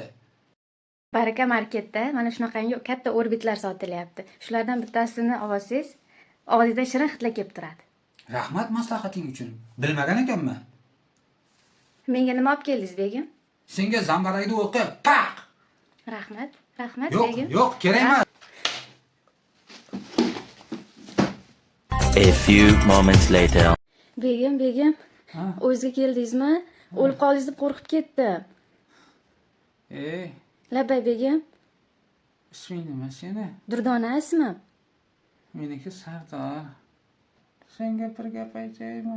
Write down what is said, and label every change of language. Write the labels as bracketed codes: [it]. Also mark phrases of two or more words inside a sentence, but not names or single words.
[uz] Baraka marketda mana shunaqangi katta orbitlar sotilyapti. Shulardan bittasini olsangiz, og'zingizda shirin hidlar kelib turadi. Rahmat maslahating uchun. Bilmagan ekanman. Menga nima olib keldingiz, begim? Senga zambarakni o'qib, paq! Rahmat, rahmat, Yo'q, begim. yo'q, kerak emas. [en] A few moments later. [uz] Begim, Ha? o'zingizga keldingizmi? O'lib qoldingiz deb qo'rqib ketdim. Labbay begim, Isming nima seni? Durdona ismim. Meniki Sardor. Senga bir gap aytaymi?